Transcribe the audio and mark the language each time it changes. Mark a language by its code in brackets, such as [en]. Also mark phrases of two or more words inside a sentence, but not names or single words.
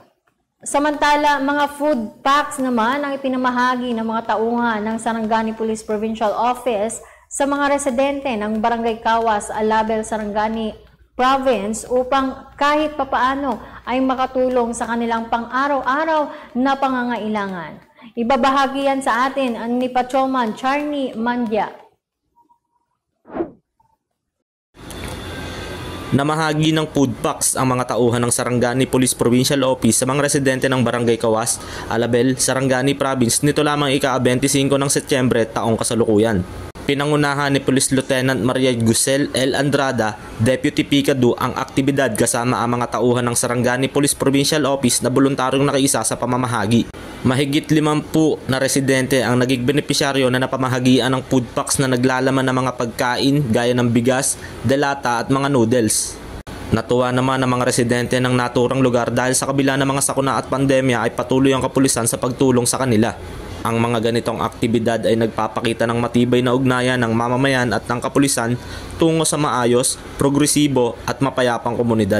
[tl] Samantala, mga [en] food packs [tl] naman ang ipinamahagi ng mga tauhan ng Sarangani Police Provincial Office sa mga residente ng Barangay Kawas, Alabel, Sarangani Province upang kahit papaano ay makatulong sa kanilang pang-araw-araw na pangangailangan. Ibabahagi yan sa atin ang ni Patrolman Charny Mandia. Namahagi ng [en] food packs [tl] ang mga tauhan ng Sarangani Police Provincial Office sa mga residente ng Barangay Kawas, Alabel, Sarangani Province nito lamang ika-25 ng Setyembre taong kasalukuyan. Pinangunahan ni Police Lieutenant Maria Gusel L. Andrada, Deputy Picado ang aktibidad kasama ang mga tauhan ng Sarangani Police Provincial Office na voluntaryong nakiisa sa pamamahagi. Mahigit 50 na residente ang naging benepisyaryo na napamahagian ng [en] food packs [tl] na naglalaman ng mga pagkain gaya ng bigas, delata at mga noodles. Natuwa naman ang mga residente ng naturang lugar dahil sa kabila ng mga sakuna at pandemya ay patuloy ang kapulisan sa pagtulong sa kanila. Ang mga ganitong aktibidad ay nagpapakita ng matibay na ugnayan ng mamamayan at ng kapulisan tungo sa maayos, progresibo at mapayapang komunidad.